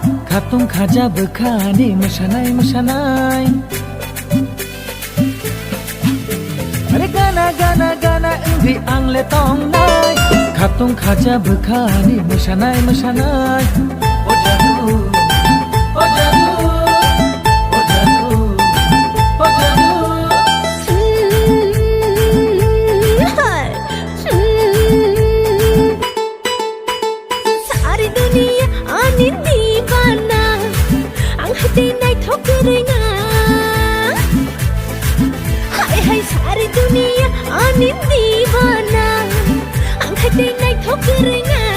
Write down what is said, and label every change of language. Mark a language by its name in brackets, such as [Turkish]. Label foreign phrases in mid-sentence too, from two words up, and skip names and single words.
[Bodo] खातुं खाजाबो खानि मोसानाय मोसानाय अरे गाना गाना गाना ओंख्रि आंले तंनाय खातुं खाजाबो खानि मोसानाय मोसानाय ओ जादु ओ जादु ओ जादु ओ जादु [Hindi] सारी दुनिया [Bodo] आनी दीवाना आं हते नाय ठोकरेङा हाय हाय [Hindi] सारी दुनिया [Bodo] आनी दीवाना आं हते नाय ठोकरेङा